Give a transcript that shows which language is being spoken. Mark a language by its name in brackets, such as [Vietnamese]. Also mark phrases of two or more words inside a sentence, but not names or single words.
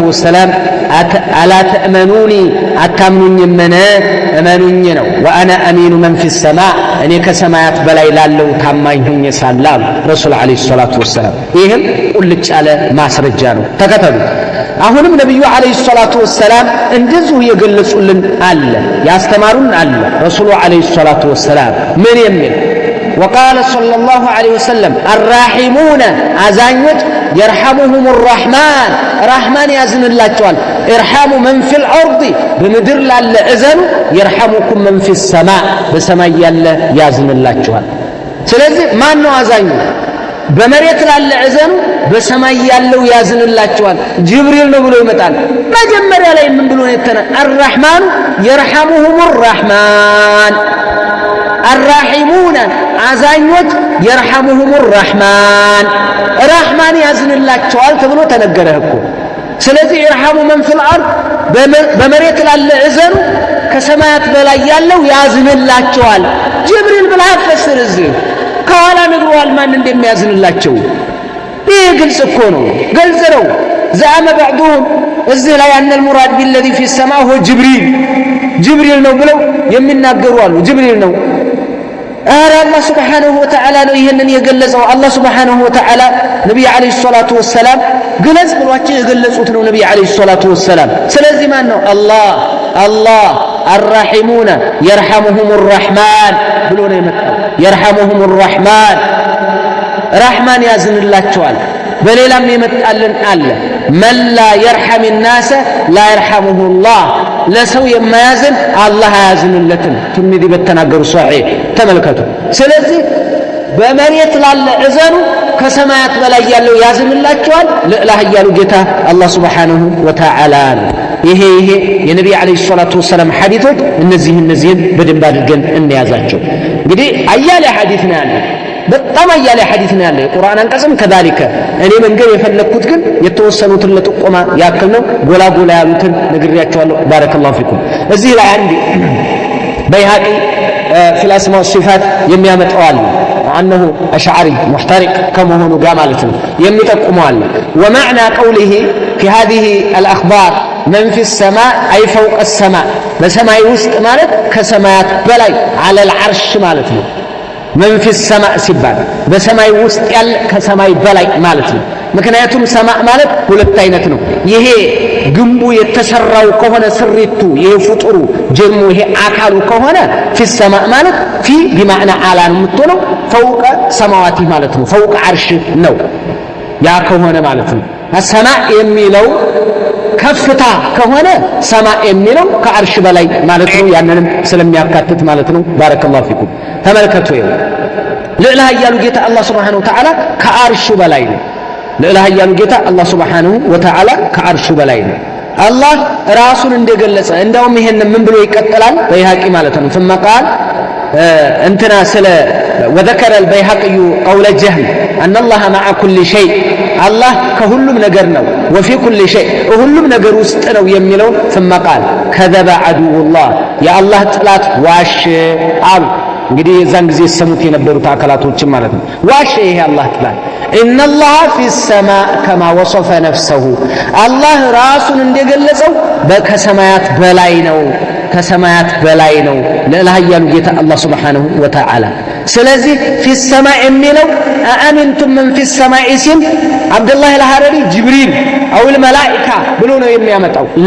[Arabic] وسلم ألا تأمنوني [Amharic] አታምኑኝ መነ እመኑኝ ነው። [Arabic] وأنا أمين من في السماء [Amharic] እኔ ከሰማያት በላይ ላለው ታማኝ ሆኜ ሳላም [Arabic] رسول عليه الصلاة والسلام [Amharic] ይሄም ቁልጭ ያለ ማስረጃ ነው። ተከተሉ። አሁንም ነብዩ አለይሂ [Arabic] الصلاة والسلام [Amharic] እንደዚሁ የገለጹልን አለ ያስተማሩን አለ [Arabic] رسوله عليه الصلاة والسلام [Amharic] ምን የሚል [Arabic] وقال صلى الله عليه وسلم الراحمون [Amharic] አዛኞች [Arabic] يرحمهم الرحمن رحمن [Amharic] ያዝንላቸዋል [Arabic] ارحموا من في الارض [Amharic] በምድር ላለ እዘኑ [Arabic] يرحمكم من في السماء [Amharic] በሰማይ ያለ ያዝንላቸዋል። ስለዚህ ማን ነው አዛኙ? በመሬት ላለ እዘኑ በሰማይ ያለው ያዝንላቸዋል። ጅብሪል ነው ብሎ ይመጣል። መጀመሪያ ላይ ምን ብሎ ነው [Arabic] الرحمن يرحمهم الرحمن الراحمون [Amharic] አዛኞች [Arabic] يرحمهم الرحمن رحمن [Amharic] ያዝንላቸዋል ተብሎ ተነገረ እኮ። ስለዚህ [Arabic] يرحموا من في الارض [Amharic] በመሬት ላለ እዘኑ ከሰማያት በላይ ያለው ያዝንላቸዋል። ጅብሪል ብላ ፈስር እዚህ ከኋላ ነግሯል ማን እንደሚያዝንላቸው። ይሄ ግልጽ እኮ ነው፣ ግልጽ ነው። [Arabic] زعم بعضهم [Amharic] እዚህ ላይ أن [Arabic] المراد بالذي في السماء هو [Amharic] ጅብሪል ነው ብለው የሚናገሩ አሉ። ጅብሪል ነው [Arabic] الله سبحانه وتعالى [Amharic] ነው ይሄንን የገለጸው። አላህ [Arabic] سبحانه وتعالى [Amharic] ነብዩ [Arabic] عليه الصلاة والسلام [Amharic] ግለጽ ብሏቸው የገለጹት ነው ነብዩ [Arabic] عليه الصلاة والسلام። [Amharic] ስለዚህ ማን ነው አላህ [Arabic] الراحمون يرحمهم الرحمن [Amharic] ብሎ ነው የመጣው። [Arabic] يرحمهم الرحمن [Amharic] رحمن ያዝንላቸዋል። በሌላም የመጣልን አለ [Arabic] من لا يرحم الناس لا يرحمه الله [Amharic] ለሰው የማያዝን አላህ አያዝንለትም። ትርሚዚ በተናገሩ ሷሂህ ተመልከቱ። ስለዚህ በመሬት ላለ እዘኑ ከሰማያት በላይ ያለው ያዝንላቸዋል። ለላህ ያሉ ጌታ አላህ [Arabic] سبحانه وتعالى [Amharic] ነው። ይሄ የነብዩ [Arabic] عليه الصلاة والسلام [Amharic] ሐዲሶች እነዚህን በደንብ አድርገን እንያዛቸው። እንግዲህ አያሌ ሐዲስ ነው ያለው፣ በጣም አያሌ ሐዲስ ነው ያለው። የቁርአን አንቀጽም ከዛሊከ እኔ መንገር የፈለኩት ግን የተወሰኑትን ለጥቆማ ያክል ነው። ጎላ ያሉትን ነግሬያቸዋለሁ። [Arabic] بارك الله فيكم። [Amharic] እዚህ ላይ አንድ [Arabic] በይሃቂ في الاسماء والصفات [Amharic] የሚያመጣው አለ [Arabic] انه اشعري محترق [Amharic] ከመሆኑ ጋር ማለት ነው የሚጠቁመው አለ። [Arabic] ومعنى قوله في هذه الاخبار من في السماء اي فوق السماء [Amharic] በሰማይ ውስጥ ማለት ከሰማያት በላይ [Arabic] على العرش [Amharic] ማለት ነው። [Arabic] من في السماء [Amharic] ሲባል በሰማይ ውስጥ ያለ ከሰማይ በላይ ማለት ነው። ምክንያቱም ሰማይ ማለት ሁለት አይነት ነው። ይሄ ግንቡ የተሰራው ከሆነ ስሪቱ ይሄ ፍጡሩ ጀርሙ ይሄ አካሉ ከሆነ [Arabic] في السماء [Amharic] ማለት [Arabic] في بمعنى على [Amharic] ነው የምትሆነው [Arabic] فوق سماوات [Amharic] ማለት ነው። [Arabic] فوق عرش [Amharic] ነው ያ ከሆነ ማለት ነው። السماء የሚለው ከፍታ ከሆነ ሰማይ የሚለው ከአርሽ በላይ ማለት ነው። ያንንም ስለሚያካትት ማለት ነው። [Arabic] بارك الله فيكم። [Amharic] ተመልከቱ ልዕላ ያሉ ጌታ አላህ [Arabic] سبحانه وتعالى [Amharic] ከአርሹ በላይ ነው። ልዕላ ያሉ ጌታ አላህ [Arabic] سبحانه وتعالى [Amharic] ከአርሹ በላይ ነው። አላህ ራሱን እንደገለጸ እንደውም ይሄን ምን ብሎ ይቀጥላል? [Arabic] በይሃቂ [Amharic] ማለት ነው። [Arabic] ثم قال انتنا سلا وذكر البيهقي قول جهم ان الله مع كل شيء الله [Amharic] كሁሉም ነገር ነው [Arabic] وفي كل [Amharic] شيء ሁሉም ነገር ውስጥ ነው የሚለው [Arabic] ثم قال كذب عدو الله يا الله [Amharic] ጥላት ዋሽ አሉ። እንግዲህ የዛን ጊዜ ሰሙት የነበሩት አካላቶችን ማለት ነው። ዋሽ ይሄ አላህ ጥላት [Arabic] ان الله في السماء كما وصف نفسه [Amharic] الله ራሱን እንደገለጸው ከሰማያት በላይ ነው ከሰማያት በላይ ነው ለላህ ያሉ ጌታ አላህ [Arabic] سبحانه وتعالى። [Amharic] ስለዚህ [Arabic] في السماء [Amharic] የሚለው አአምንቱም [Arabic] من في السماء [Amharic] ሲል አብዱላህ አልሐረሪ ጅብሪል [Arabic] أو الملائكة [Amharic] ብሎ ነው የሚያመጣው።